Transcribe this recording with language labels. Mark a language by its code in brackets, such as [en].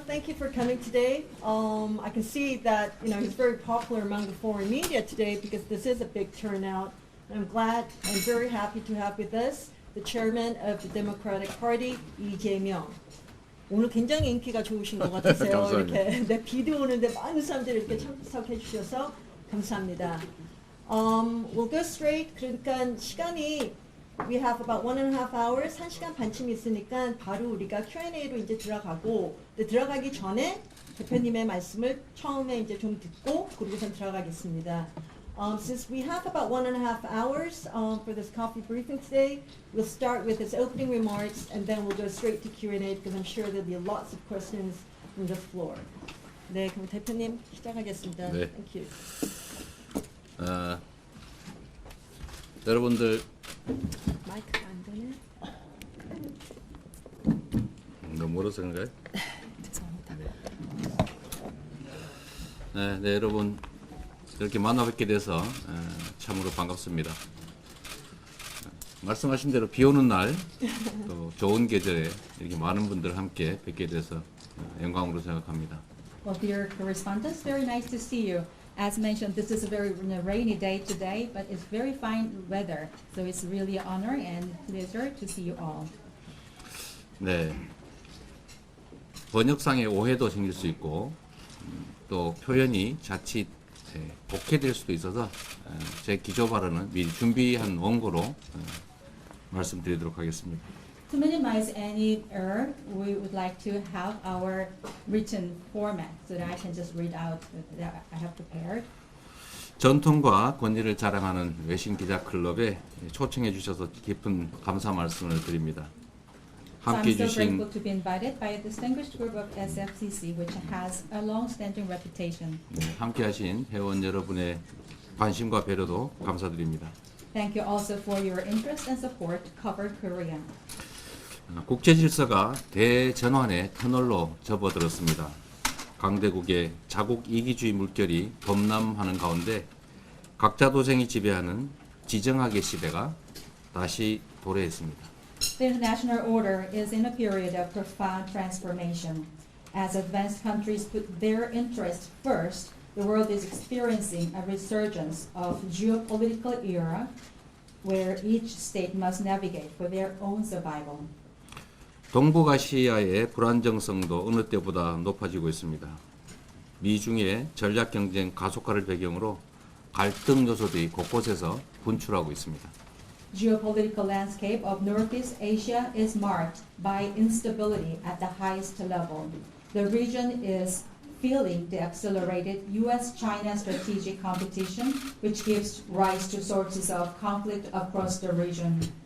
[en] Thank you for coming today. I can see that he's very popular among the foreign media today because this is a big turnout. I'm glad and very happy to have with us the chairman of the Democratic Party, 이재명. [ko] 오늘 굉장히 인기가 좋으신 것 같으세요. 이렇게 네, 비도 오는데 많은 사람들이 이렇게 참석해 주셔서 감사합니다. [en] We'll go straight. [ko] 그러니까 시간이 [en] we have about 1.5 hours, [ko] 1시간 반쯤 있으니까 바로 우리가 Q&A로 이제 들어가고, 들어가기 전에 대표님의 말씀을 처음에 이제 좀 듣고 그리고선 들어가겠습니다. [en] Since we have about 1.5 hours for this coffee briefing today, we'll start with his opening remarks and then we'll go straight to Q&A because I'm sure there'll be lots of questions from the floor. [ko] 네, 그럼 대표님 시작하겠습니다. 네. [en] Thank you. [ko] 여러분들 마이크가 안 되네. 너무 멀어서 그런가요? 네, 여러분 이렇게 만나 뵙게 돼서 참으로 반갑습니다. 말씀하신 대로 비 오는 날, 또 좋은 계절에 이렇게 많은 분들 함께 뵙게 돼서 영광으로 생각합니다. [en] Well, dear correspondents, very nice to see you. As mentioned, this is a very rainy day today, but it's very fine weather. So it's really an honor and pleasure to see you all. [ko] 네, 번역상의 오해도 생길 수 있고 또 표현이 자칫 복해될 수도 있어서 제 기조 발언은 미리 준비한 원고로 말씀드리도록 하겠습니다. [en] To minimize any error, we would like to have our written format so that I can just read out that I have prepared. [ko] 전통과 권위를 자랑하는 외신기자클럽에 초청해 주셔서 깊은 감사 말씀을 드립니다. [en] So [ko] 함께 [en] I'm so [ko] 해주신 [en] grateful to be invited by a distinguished group of SFCC, which has a long-standing reputation. [ko] 함께하신 회원 여러분의 관심과 배려도 감사드립니다. [en] Thank you also for your interest and support to cover Korea. [ko] 국제 질서가 대전환의 터널로 접어들었습니다. 강대국의 자국 이기주의 물결이 범람하는 가운데 각자 도생이 지배하는 지정학의 시대가 다시 도래했습니다. [en] The international order is in a period of profound transformation. As advanced countries put their interests first, the world is experiencing a resurgence of geopolitical era where each state must navigate for their own survival. [ko] 동북아시아의 불안정성도 어느 때보다 높아지고 있습니다. 미중의 전략 경쟁 가속화를 배경으로 갈등 요소들이 곳곳에서 분출하고 있습니다. [en] Geopolitical landscape of Northeast Asia is marked by instability at the highest level. The region is feeling the accelerated U.S.-China strategic competition, which gives rise to sources of conflict across the region.